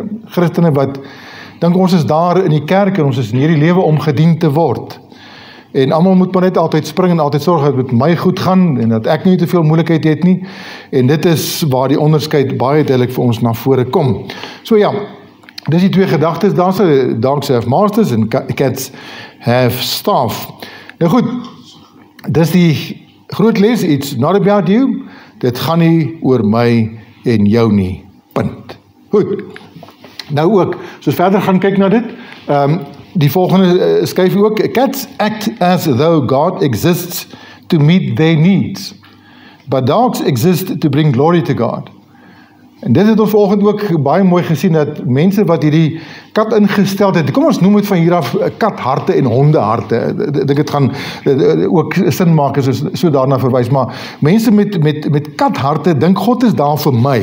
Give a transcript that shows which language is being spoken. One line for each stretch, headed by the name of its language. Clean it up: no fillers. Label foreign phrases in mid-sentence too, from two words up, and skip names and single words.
Afrikaans: Christene wat dink ons is daar in die kerk en ons is in hierdie lewe om gedien te word. En almal moet maar net altyd spring en altyd sorg dat dit met my goed gaan en dat ek nie te veel moeilikheid het nie. En dit is waar die onderskeid baie duidelik vir ons na vore kom. So ja, dis die twee gedagtes, daar sê
English: dogs have masters
Afrikaans: en
English: cats have staff.
Afrikaans: Nou goed, dis die groot les,
English: it's not about you,
Afrikaans: dit gaan nie oor my en jou nie, punt. Goed, nou ook, soos verder gaan kyk na dit, die volgende skryf ook,
English: cats act as though God exists to meet their needs, but dogs exist to bring glory to God.
Afrikaans: En dit het ons vanoggend ook baie mooi gesien, dat mense wat hierdie kat ingestel het, kom ons noem het van hier af katharte en hondeharte, ek dink het gaan ook sin maak as ons so daarna verwys, maar mense met katharte dink God is daar vir my.